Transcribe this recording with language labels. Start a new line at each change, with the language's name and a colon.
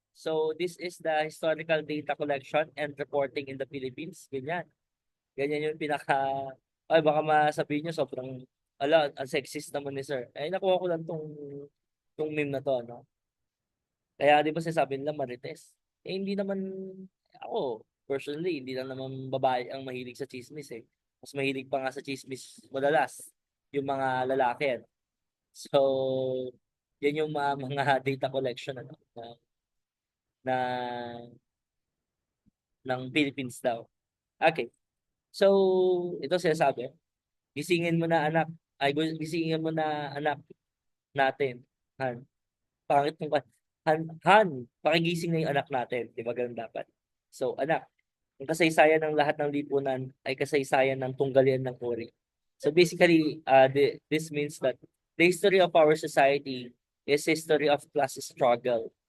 English: So, this is the historical data collection and reporting in the Philippines.
Filipino: Ganyan. Ganyan yung ay baka masabihin nyo sobrang, ang sexist naman ni sir. Eh, nakuha ko lang tong meme na to, no? Kaya di ba sinasabi nila marites? Eh, hindi naman, ako, personally, hindi lang naman babae ang mahilig sa chismis eh. Mas mahilig pa nga sa chismis madalas, yung mga lalaki. So, yan yung mga data collection ano, na ng Philippines daw. Okay. So, ito sinasabi, gisingin mo na anak, gisingin mo na anak natin. Han, pangit ng Han, pakigising na yung anak natin. Di ba ganun dapat? So, anak, ang kasaysayan ng lahat ng lipunan ay kasaysayan ng tunggalian ng uri.
English: So basically, this means that the history of our society is history of class struggle.